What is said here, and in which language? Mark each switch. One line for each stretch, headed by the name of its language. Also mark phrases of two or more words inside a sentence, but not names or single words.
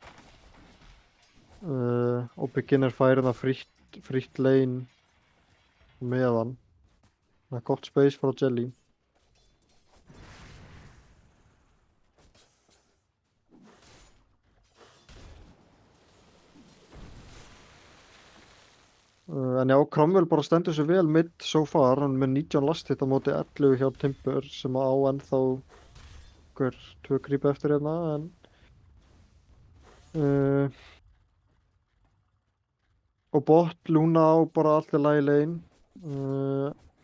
Icelandic: Og beginner fær hérna frítt lane með hann. Það er gott space frá Jelly. En já, Cromwell bara stendur sér vel
English: mid so far,
Icelandic: hann er með 19
English: last hit
Icelandic: á móti 11 hjá Timber sem á ennþá tvö creep eftir hérna, en og bot Luna á bara allt í lagi lane.